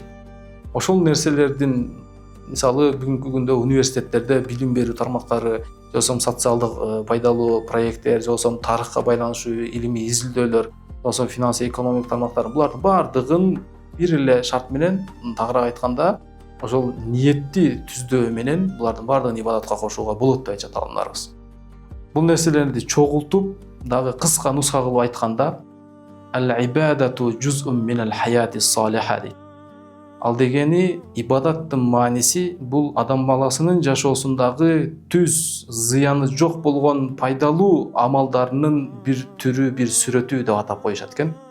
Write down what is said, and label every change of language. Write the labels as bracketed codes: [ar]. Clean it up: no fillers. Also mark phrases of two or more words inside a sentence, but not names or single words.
[ky] Ошол нерселердин, мисалы бүгүнкү күндө университеттерде билим берүү тармактары, же болбосо социалдык пайдалуу проекттер, же болбосо тарыхка байланыштуу илимий изилдөөлөр, же болбосо финансы экономик тармактар, булардын бардыгын бир эле шарт менен, тагыраак айтканда, ошол ниетти түздөө менен булардын бардыгын ибадатка кошууга болот деп айтат алымдарыбыз. Бул нерселерди чогултуп, дагы кыска нуска кылып айтканда, [ar] العبادة جزء من الحياة الصالحة [ky] дейт. Ал дегени ибадаттын мааниси бул адам баласынын жашоосундагы түз, зыяны жок болгон пайдалуу амалдарынын бир түрү, бир сүрөтү деп атап коюшат экен.